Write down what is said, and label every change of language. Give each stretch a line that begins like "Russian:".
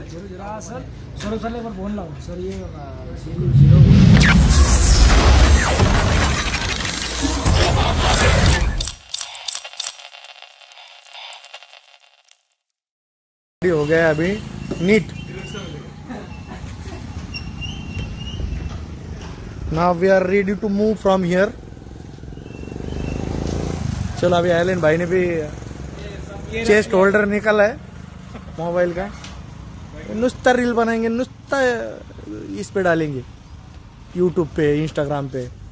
Hindi: जरा सर पर फोन लाओ सर, ये हो गया अभी NEET.
English: Now we are ready to move from here।
Hindi: चलो अभी एलेन भाई ने भी चेस्ट होल्डर निकाला है, मोबाइल का नुस्ता रील बनाएंगे, नुस्ता इस पे डालेंगे, यूट्यूब पे, इंस्टाग्राम पे।